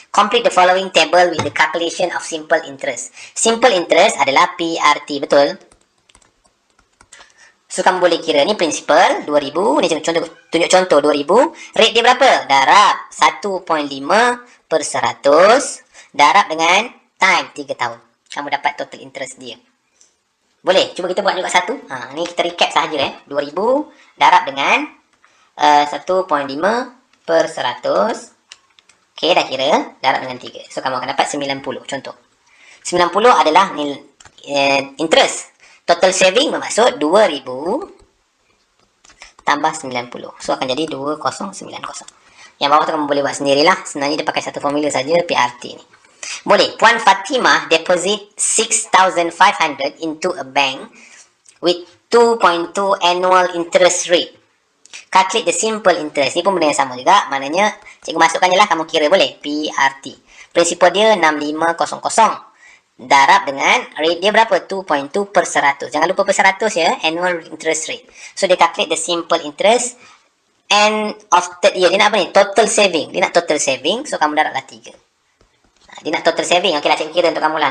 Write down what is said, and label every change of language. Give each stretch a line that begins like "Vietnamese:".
English: Complete the following table with the calculation of simple interest.
Malay: Simple interest adalah PRT, betul? So, kamu boleh kira. Ni principal, 2,000. Ni tunjuk contoh, 2,000. Rate dia berapa? Darab 1.5 per 100. Darab dengan time 3 tahun. Kamu dapat total interest dia. Boleh? Cuba kita buat juga satu. Ni kita recap sahaja 2,000 darab dengan 1.5 per 100. Okay, dah kira. Darab dengan 3. So, kamu akan dapat 90. Contoh. 90 adalah interest. Total saving bermaksud 2,000 tambah 90. So, akan jadi 2090. Yang bawah tu kamu boleh buat sendirilah. Sebenarnya dia pakai satu formula saja, PRT ni. Boleh.
English: Puan Fatimah deposit 6,500 into a bank with 2.2 annual interest rate. Calculate the simple interest.
Malay: Ni pun benda yang sama juga. Maknanya, cikgu masukkan je lah. Kamu kira boleh. PRT. Prinsipal dia 6500. Darab dengan rate dia berapa? 2.2 per 100. Jangan lupa per 100 ya. Annual interest rate. So, dia
English: calculate the simple interest. End of third year.
Malay: Dia nak apa ni? Total saving. Dia nak total saving. So, kamu darablah 3. Dia nak total saving. Okey lah, cikgu kira untuk kamu lah.